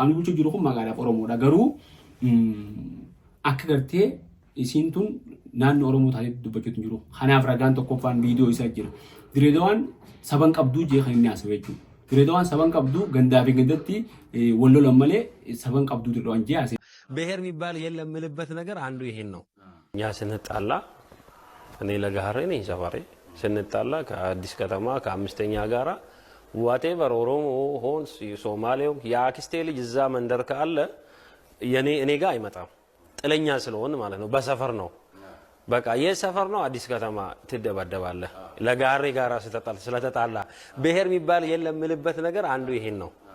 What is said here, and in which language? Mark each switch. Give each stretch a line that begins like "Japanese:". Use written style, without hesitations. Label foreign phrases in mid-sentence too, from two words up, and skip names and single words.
Oromo: Qaamni bulchuu jiru kun magaalaaf Oromoodha. Garuu akka gartee isiin tun naannoo Oromoo taatee dubbachuutu jiru. Kanaaf ragaan tokkoffaan viidiyoo isaa jira. Dirree Dhawaan saban qabduu jee kan inni haasawee jechuudha. Dirree Dhawaan saban qabduu gandaa fi gandatti wal lolan malee saban qabduu Dirree Dhawaan jee haasawee.
Amharic: ብሔር የሚባል የለም የምልበት ነገር አንዱ ይሄን ነው። እኛ ስንጣላ እኔ ለጋሬ ነኝ ሰፈሬ ስንጣላ ከአዲስ ከተማ ከአምስተኛ ጋራ ዋቴቨር ኦሮሞ ሆን ሶማሌው የአክስቴ ልጅ እዛ መንደር ካለ እኔ ጋር አይመጣም ጥለኛ ስለሆነ ማለት ነው በሰፈር ነው በቃ የሰፈር ነው አዲስ ከተማ ትደባደባለህ ለጋሪ ጋራ ስለተጣላ ብሔር የሚባል የለም ምልበት ነገር አንዱ ይሄን ነው